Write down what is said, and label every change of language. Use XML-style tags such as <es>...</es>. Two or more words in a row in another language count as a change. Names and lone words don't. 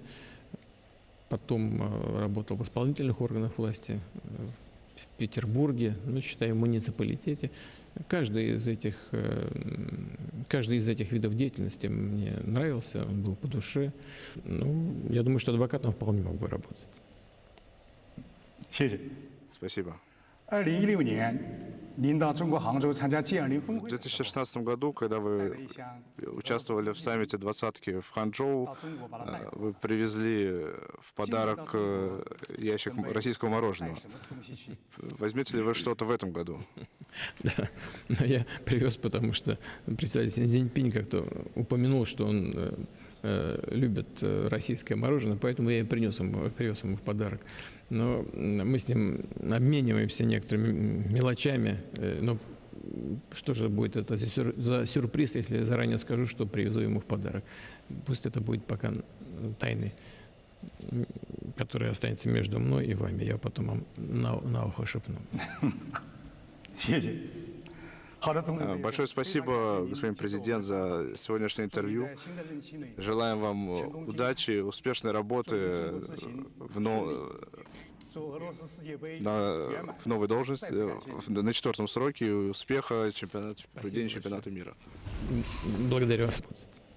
<ru>Потом работал в исполнительных органах власти в Петербурге, ну, считай, в муниципалитете. Каждый из этих видов деятельности мне нравился, он был по душе. Ну, я думаю, что адвокатом вполне мог бы работать.</ru> <zh>谢谢。</zh> <ru>Спасибо.</ru> <zh>2016年，您到中国杭州参加 G20 峰</zh> <ru>В</ru> <zh>会，</zh> <ru>2016 году, когда</ru> <zh>带了</zh> <ru>вы</ru> <zh>一箱</zh> <ru>участвовали в саммите двадцатки в Ханчжоу,</ru> <zh>到中国把它带回来。</zh> <ru>вы привезли в подарок ящик российского</ru> <zh>带</zh> <ru>мороженого.</ru> <zh>什么东西去？</zh> <ru>Возьмете ли вы что-то в этом году? Да, но я привез, потому что председатель Си Цзиньпинь как-то упомянул, что он любит российское мороженое, поэтому я и привез ему в подарок. Но мы с ним обмениваемся некоторыми мелочами. Но что же будет это за сюрприз, если я заранее скажу, что привезу ему в подарок? Пусть это будет пока тайной, которая останется между мной и вами. Я потом вам на ухо шепну.</ru> <zh>谢谢。好的，总统。</zh> <ru>Большое спасибо, господин президент, за сегодняшнее интервью.</ru> <zh>在新的任期内，</zh> <ru>Желаем вам удачи, успешной работы</ru> <zh>做俄罗斯世界杯</zh> <ru>в новой должности, на 4-м сроке, и успеха в проведении чемпионата мира. Благодарю вас.</ru>